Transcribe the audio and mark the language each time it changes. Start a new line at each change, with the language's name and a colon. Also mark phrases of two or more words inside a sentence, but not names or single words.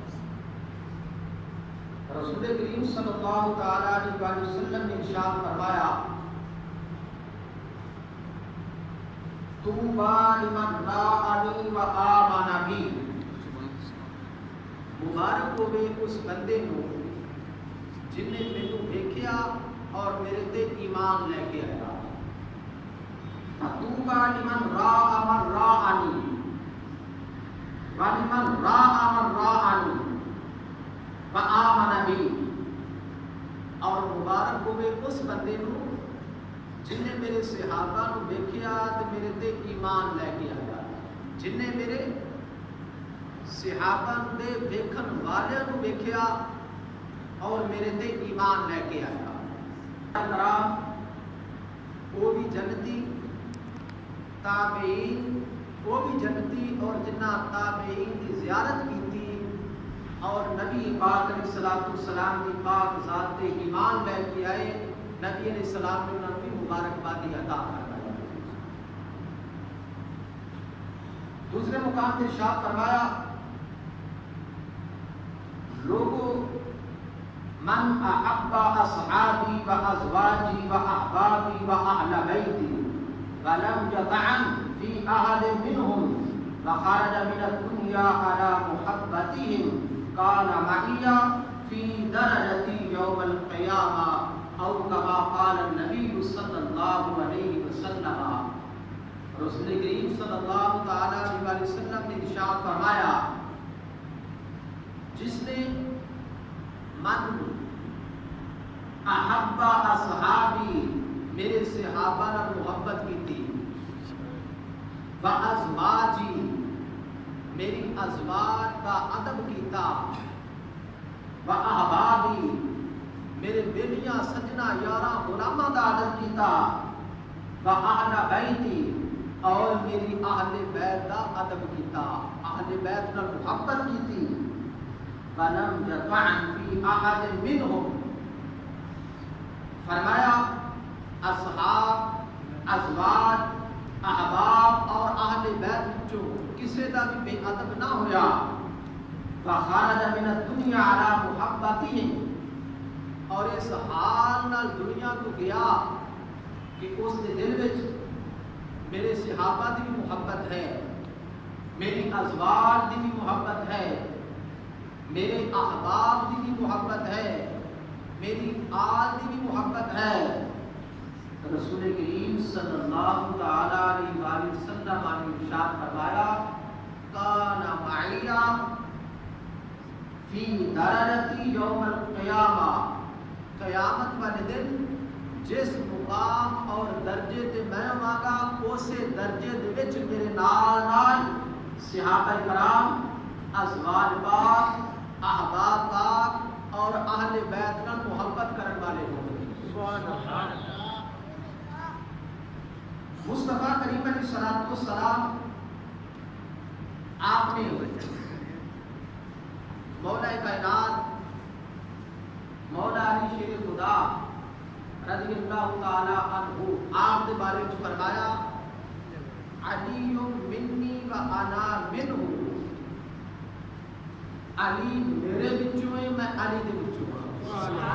Punjabi: رسول کریم صلی اللہ تعالی علیہ وسلم نے ارشاد فرمایا
Arabic: طوبی لمن رآنی و آمن بی،
Punjabi: مبارک ہوے اس بندے کو جن نے مینوں دیکھیا اور میرے تے ایمان لے کے آیا۔
Arabic: طوبی لمن رآ من رآنی ولمن رآ من رآنی و آمن بی،
Punjabi: اور مبارک ہوے اس بندے کو جن نے میرے صحابہ نو دیکھیا تے میرے تے ایمان لے کے آیا، جن نے میرے صحابہ دے دیکھن والے نو دیکھیا اور میرے تے ایمان لے کے آیا۔
Urdu: کرام وہ بھی جنتی، تابعین وہ بھی جنتی، اور جنہ تابعین کی زیارت کی تھی اور نبی پاک علیہ الصلوۃ والسلام کی پاک ذات تے ایمان لے کے آئے، نبی علیہ السلام نے انہوں کی مبارکبادی عطا فرمائی۔ دوسرے مقام پر ارشاد فرمایا لوگو
Arabic: من احب اصحابی و ازواجی و احبابی و اہل بیتی ولم یطعن فی احد منهم وخرج من الدنیا على محبتهم قال معی فی درجتی یوم القیامہ او کما قال النبی صلی اللہ علیہ وسلم۔
Urdu: رسول کریم صلی اللہ تعالی علیہ وسلم نے ارشاد فرمایا جس نے
Arabic: من احب
Punjabi: اصحابی میرے صحابہ نے محبت کی تھی،
Arabic: و ازواجی
Punjabi: میری ازواج کا ادب کیتا،
Arabic: و احبابی
Punjabi: میرے بیلیاں سجنا یاراں غلاماں دا ادب کیتا،
Arabic: و اہل بیتی
Punjabi: اور میری اہل بیت دا ادب کیتا، اہل بیت نال محبت کیتی،
Arabic: ولم یطعن فی احد منهم،
Punjabi: فرمایا اصحاب ازواج احباب اور اہل بیت جو کسی دا بھی بے ادب نہ ہویا،
Arabic: وخرج من الدنیا علی محبتهم،
Punjabi: اور اس حال نال دنیا کو گیا کہ اس کے دل وچ میرے صحابہ دی بھی محبت ہے، میری ازواج دی بھی محبت ہے، میرے احباب دی بھی محبت ہے، میری آل دی بھی محبت ہے۔ رسول کریم صلی اللہ تعالی علیہ وآلہ وسلم نے ارشاد فرمایا
Arabic: کان معی فی درجتی یوم القیامہ،
Punjabi: قیامت والے دن جس مقام اور درجے تے میں ہوگا اسے درجے دے وچ میرے نال صحابہ کرام، ازواج پاک، احباب پاک اور اہل بیت نال محبت کرنے والے ہوں گے۔
Arabic: سبحان اللہ۔
Urdu: مصطفیٰ کریم علیہ الصلوۃ والسلام آپ نے مولا کائنات مولا علی شیر خدا رضی اللہ تعالی عنہ آپ کے بارے میں فرمایا
Arabic: علی منی و انا منہ،
Punjabi: علی میرے بچوں ہے میں علی دے بچوں ہوں۔